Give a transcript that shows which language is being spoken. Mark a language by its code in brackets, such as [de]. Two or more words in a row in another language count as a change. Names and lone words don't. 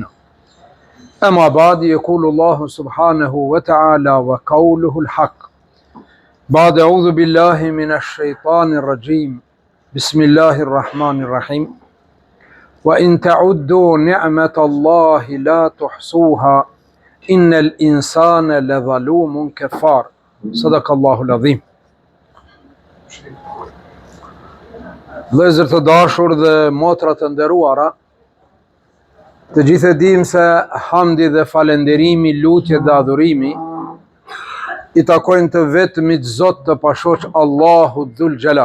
[ar] أما بعد يقول الله سبحانه وتعالى وقوله الحق بعد أعوذ بالله من الشيطان الرجيم بسم الله الرحمن الرحيم وإن تعدوا نعمة الله لا تحصوها إن الإنسان لظلوم كفار صدق الله العظيم. [sq] Vëllezër të dashur dhe motra të nderuara, të gjithë e dim se hamdi dhe falenderimi, lutje dhe adhurimi i takojnë të vetmit Zot të pashoq Allahu [ar] ذو الجلال.